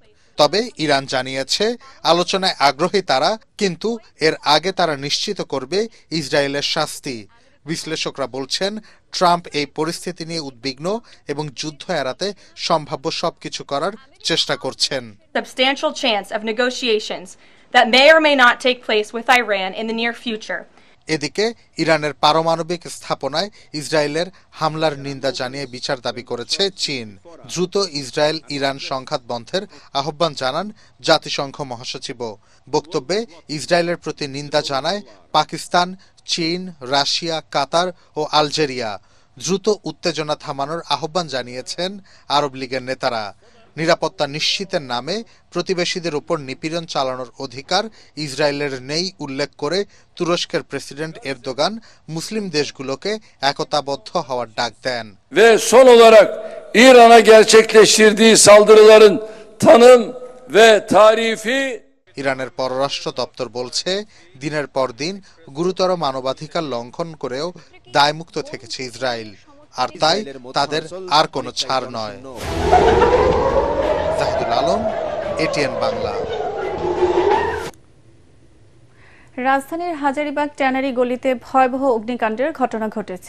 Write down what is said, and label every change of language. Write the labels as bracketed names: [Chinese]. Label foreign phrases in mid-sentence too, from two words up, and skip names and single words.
[Bangla] তবে ইরান জানিয়েছে আলোচনায় আগ্রহী তারা, কিন্তু এর আগে তারা নিশ্চিত করবে ইসরায়েলের শাস্তি। বিশ্লেষকরা বলছেন, ট্রাম্প এই পরিস্থিতি নিয়ে উদ্বিগ্ন এবং যুদ্ধ এড়াতে সম্ভাব্য সবকিছু করার চেষ্টা করছেন। [English] Substantial chance of negotiations that may or may not take place with Iran in the near future. [Bangla] এদিকে ইরানের পারমাণবিক স্থাপনায় ইসরায়েলের হামলার নিন্দা জানিয়ে বিচার দাবি করেছে চীন। দ্রুত ইসরায়েল ইরান সংঘাত বন্ধের আহ্বান জানান জাতিসংঘ মহাসচিবও। বক্তব্যে ইসরায়েলের প্রতি নিন্দা জানায় পাকিস্তান, চীন, রাশিয়া, কাতার ও আলজেরিয়া। দ্রুত উত্তেজনা থামানোর আহ্বান জানিয়েছেন আরব লীগের নেতারা। নিরাপত্তা নিশ্চিতের নামে প্রতিবেশীদের উপর নিপীড়ন চালানোর অধিকার ইসরায়েলের নেই উল্লেখ করে তুরস্কের প্রেসিডেন্ট এরদোগান মুসলিম দেশগুলোকে একতাবদ্ধ হওয়ার ডাক দেন। [Turkish] Ve son olarak İran'a gerçekleştirdiği saldırıların tanım ve tarifi [Bangla] ইরানের পররাষ্ট্র দপ্তর বলছে, দিনের পর দিন গুরুতর মানবাধিকার লঙ্ঘন করেও দায়মুক্ত থেকেছে ইসরায়েল। আর তাই তাদের আর কোনো ছাড় নয়। জাহিদুল আলম, এটিএন বাংলা। রাজধানীর হাজারীবাগ ট্যানারি গলিতে ভয়াবহ অগ্নিকাণ্ডের ঘটনা ঘটেছে।